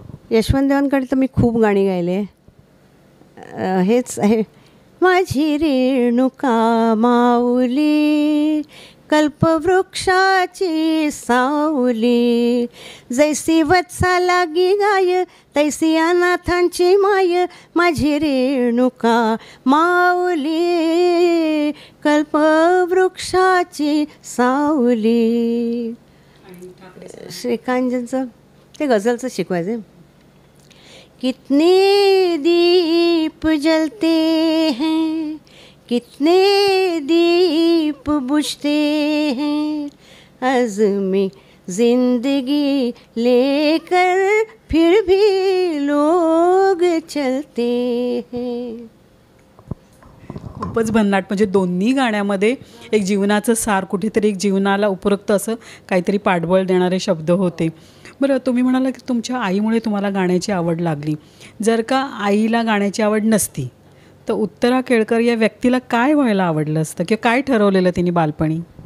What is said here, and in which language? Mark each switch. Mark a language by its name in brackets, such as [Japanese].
[Marathi] यशवंतदेवांकडे तर मी खूप गाणी गायले. हेच आहे, माझी रेणुका माऊली कल्पवृक्षाची सावली, जैसी वत्सा लागी गाय तैसी अनाथांची माय, माझी रेणुका माऊली कल्पवृक्षाची सावली. श्रीकांतजींचं ते गझलचं शिकवायचे. [Hindi] कितने दीप जलते हैं, कितने दीप बुझते हैं, अज़्म जिंदगी लेकर फिर भी लोग चलते हैं. [Marathi] खूपच भन्नाट. म्हणजे दोन्ही गाण्यामध्ये एक जीवनाचं सार, कुठेतरी एक जीवनाला उपयुक्त असं काहीतरी पाठबळ देणारे शब्द होते. बरं, तुम्ही म्हणाला की तुमच्या आईमुळे तुम्हाला गाण्याची आवड लागली. जर का आईला गाण्याची आवड नसती तर उत्तरा केळकर या व्यक्तीला काय व्हायला आवडलं असतं किंवा काय ठरवलेलं तिने बालपणी?